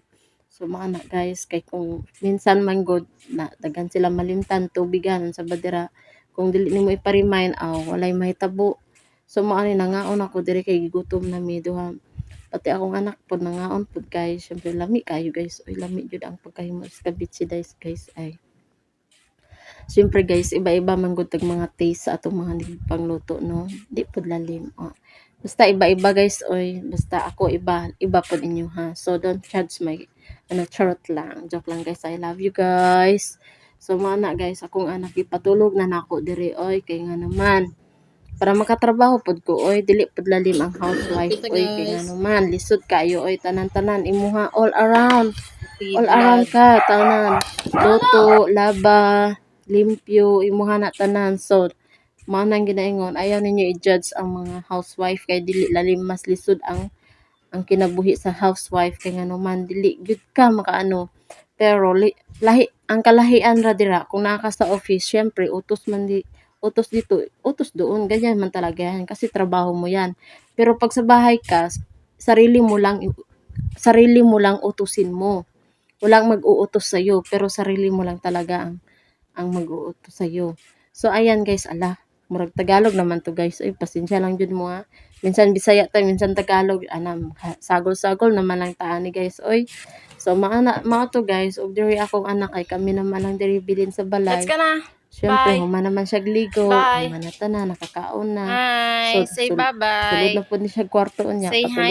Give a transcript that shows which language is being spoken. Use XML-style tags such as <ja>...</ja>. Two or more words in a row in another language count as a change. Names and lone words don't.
<ceb>So mga anak guys kay kung minsan man god na dagan sila malimtan tubigan sa badira kung dili nimo ipa-remind walay mahitabo. So mao ni nangaon ako diri kay gigutom na mi duha pati akong anak pod nangaon pod guys. Syempre lami kayo guys. Oy lami jud ang pagkahimo sa ceviche guys ay. Siyempre guys, iba-iba man gud tag mga taste sa atong mga pangluto no. Di pod lalim. Oh. Basta iba-iba guys, oy. Basta ako iba pod inyo ha.</ceb> <en>So don't judge my</en> <ceb>charot lang. Joke lang guys.</ceb> <en>I love you guys.</en> <ceb>So mana guys, akong anak ipatulog na nako diri oy kay nga naman. Para makatrabaho pod ko oy, dili pod lalim ang housewife oy kay nga naman lisod kayo oy tanan-tanan imuha</ceb> <en>all around. All around</en> <ceb>ka tanan. Luto, laba, limpyo, imuha na tanan. So manang ginaingon ayaw ninyo i-judge ang mga housewife kay dili lalim mas lisod ang kinabuhi sa housewife kay nganuman dili gyud ka makaano pero lahi ang kalahian ra dira kung naa ka sa office</ceb> <tl>syempre utos dito utos doon ganyan man talaga yan kasi trabaho mo yan pero pag sa bahay ka sarili mo lang utusin mo walang mag-uutos sa iyo</tl> <ceb>pero sarili mo lang talaga ang mag-uutos sa iyo so ayan guys ala murag Tagalog naman to guys ay pasensya lang jud mo ha minsan Bisaya ta minsan Tagalog anam sagol-sagol naman lang taani guys oy so mao to guys ug diri akong anak kay kami naman lang diri bilin sa balay Let's ka na. syempre</ceb> <en>Bye.</en> <ceb>human naman siya ligo</ceb> <en>Bye.</en> <ceb>human na tanan nakakaon na</ceb> <en>Hi. Say</en> <ceb>sulod</ceb> <en>bye-bye.</en> <ceb>na pud ni siya kwarto unya</ceb> <en>Say hi</en>